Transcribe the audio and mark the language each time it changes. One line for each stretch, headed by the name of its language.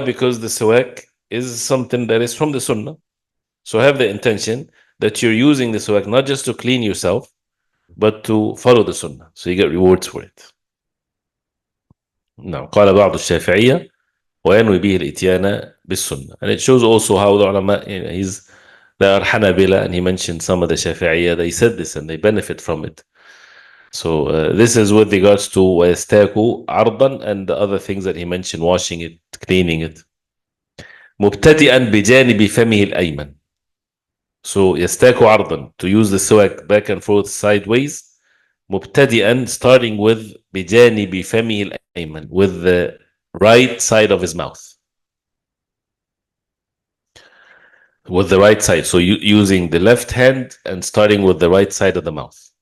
English: Because the siwak is something that is from the sunnah. So have the intention that you're using the siwak not just to clean yourself, but to follow the sunnah. So you get rewards for it. Now,
Arabic: قال بعض الشافعية وينوي به الإتيان بالسنة.
English: And it shows also how the ulama, they are Hanabila, and he mentioned some of the Shafi'iyya, they said this and they benefit from it. So this is with regards to
Arabic: ويستاكوا عرضا
English: and the other things that he mentioned, washing it, cleaning it.
Arabic: مبتدئا بجانب فمه الأيمن.
English: So
Arabic: يستاكوا عرضا,
English: to use the siwak back and forth sideways. مبتدئا, starting with
Arabic: بجانب فمه الأيمن,
English: with the right side of his mouth. With the right side. So using the left hand and starting with the right side of the mouth.